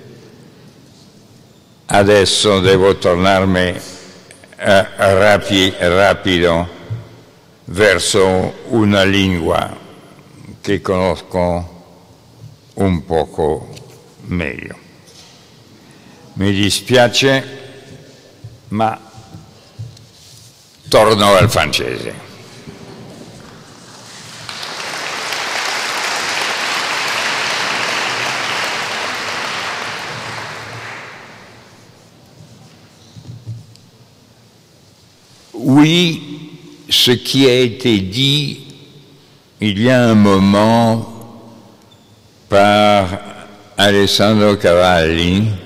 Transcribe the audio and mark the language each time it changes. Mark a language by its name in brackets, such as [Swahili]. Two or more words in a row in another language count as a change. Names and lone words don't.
[Italian] Adesso devo tornarmi rapido verso una lingua che conosco un poco meglio. Mi dispiace, ma torno al francese. [French] Oui, ce qui a été dit il y a un moment par Alessandro Cavalli